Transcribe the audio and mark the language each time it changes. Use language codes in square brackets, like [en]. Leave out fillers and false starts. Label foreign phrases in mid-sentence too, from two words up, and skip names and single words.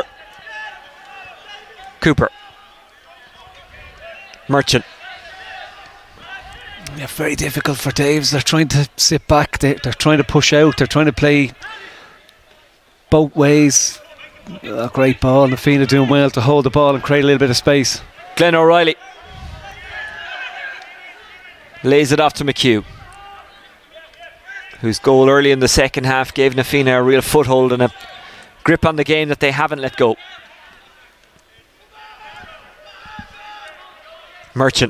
[en] Cooper. Merchant. Yeah, very difficult for Daves. They're trying to sit back. They're trying to push out. They're trying to play both ways. A great ball. Na Fianna doing well to hold the ball and create a little bit of space. Glenn O'Reilly lays it off to McHugh, whose goal early in the second half gave Na Fianna a real foothold and a grip on the game that they haven't let go. Merchant.